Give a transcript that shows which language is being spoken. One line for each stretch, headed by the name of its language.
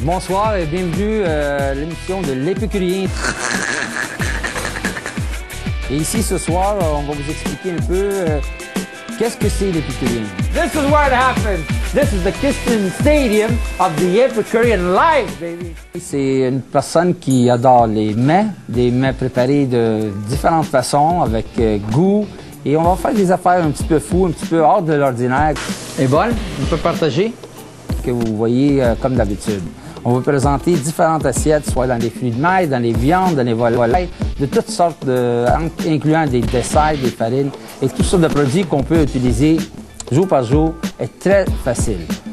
French: Bonsoir et bienvenue à l'émission de l'Épicurien. Et ici, ce soir, on va vous expliquer un peu qu'est-ce que c'est l'Épicurien.
English: This is where it happened. This is the Kiston Stadium of the Epicurean life, baby.
French: C'est une personne qui adore les mets, des mets préparés de différentes façons, avec goût. Et on va faire des affaires un petit peu fous, un petit peu hors de l'ordinaire. Et bonne, on peut partager, que vous voyez comme d'habitude. On va présenter différentes assiettes, soit dans les fruits de mer, dans les viandes, dans les volailles, de toutes sortes, incluant des desserts, des farines, et toutes sortes de produits qu'on peut utiliser jour par jour est très facile.